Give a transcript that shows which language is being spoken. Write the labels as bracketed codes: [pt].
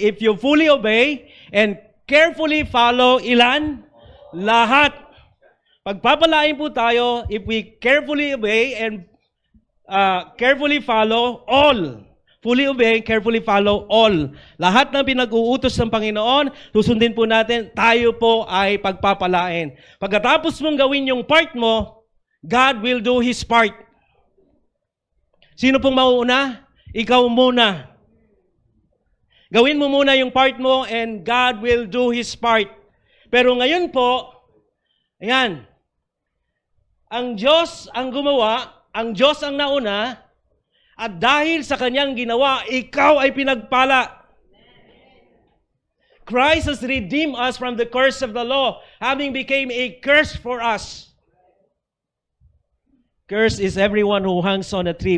[en] If you fully obey and carefully follow [tl] ilan? Lahat. Pagpapalain po tayo [en] if we carefully obey and carefully follow all. Fully obey, carefully follow all. [tl] Lahat ng pinag-uutos ng Panginoon, susundin po natin, tayo po ay pagpapalain. Pagkatapos mong gawin yung part mo, [en] God will do His part. [tl] Sino pong mauuna? Ikaw muna. Gawin mo muna yung part mo [en] and God will do His part. [tl] Pero ngayon po, ayan, ang Diyos ang gumawa, ang Diyos ang nauna, at dahil sa kanyang ginawa, ikaw ay pinagpala. [en] Christ has redeemed us from the curse of the law, having became a curse for us. Curse is everyone who hangs on a tree.